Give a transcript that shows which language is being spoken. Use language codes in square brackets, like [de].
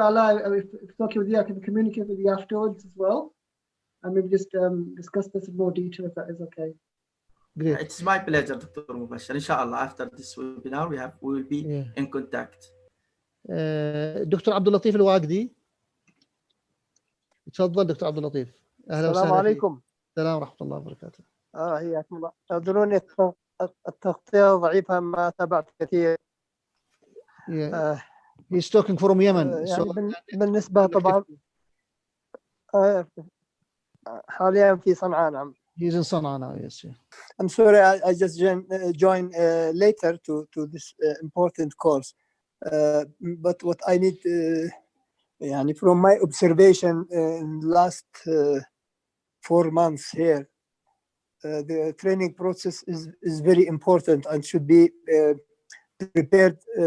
[en] Ala, if it's okay with you, I can communicate with you afterwards as well, and maybe just discuss this in more detail if that is okay. Great. It's my pleasure, Dr. Mubashir. Inshallah, after this webinar, we will be in contact. [ar] دكتور عبد اللطيف الواقدي، تفضل دكتور عبد اللطيف. اهلا وسهلا. السلام عليكم. السلام ورحمه الله وبركاته. حياكم الله. اعذروني التغطيه ضعيفه، ما تابعت كثير. [en] He's talking from Yemen. [ar] يعني بالنسبه طبعا حاليا في صنعاء. نعم. [en] He's in Sana'a now. Yes. I'm sorry, I just joined later to this important course. But what I need, يعني from my observation in the last 4 months here, the training process is very important and should be prepared.